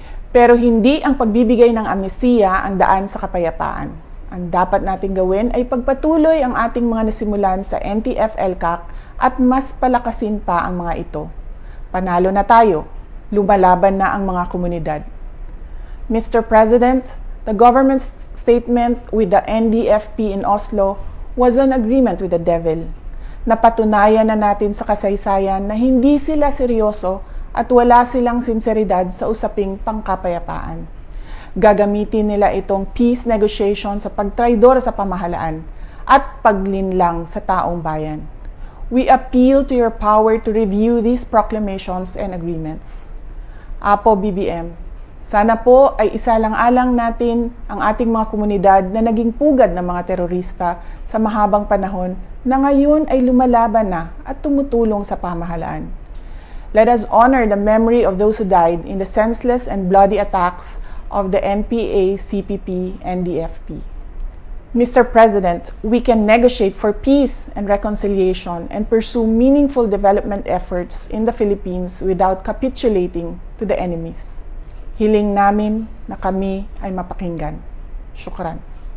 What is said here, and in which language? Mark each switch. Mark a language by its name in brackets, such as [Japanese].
[Filipino] Pero hindi ang pagbibigay ng amnestiya ang daan sa kapayapaan. Ang dapat nating gawin ay pagpatuloy ang ating mga nasimulan sa NTF-ELCAC at mas palakasin pa ang mga ito. Panalo na tayo, lumalaban na ang mga komunidad. [English] Mr. President, the government's statement with the NDFP in Oslo was an agreement with the devil. [Filipino] Napatunayan na natin sa kasaysayan na hindi sila seryoso at wala silang sinseridad sa usaping pangkapayapaan. Gagamitin nila itong peace negotiation sa pagtraidor sa pamahalaan at paglinlang sa taong bayan. [English] We appeal to your power to review these proclamations and agreements. [Filipino] Apo BBM, sana po ay isalang-alang natin ang ating mga komunidad na naging pugad ng mga terorista sa mahabang panahon na ngayon ay lumalaban na at tumutulong sa pamahalaan. [English] Let us honor the memory of those who died in the senseless and bloody attacks of the NPA, CPP, and DFP. Mr. President, we can negotiate for peace and reconciliation and pursue meaningful development efforts in the Philippines without capitulating to the enemies. [Filipino] Hiling namin na kami ay mapakinggan. [English] Shukran.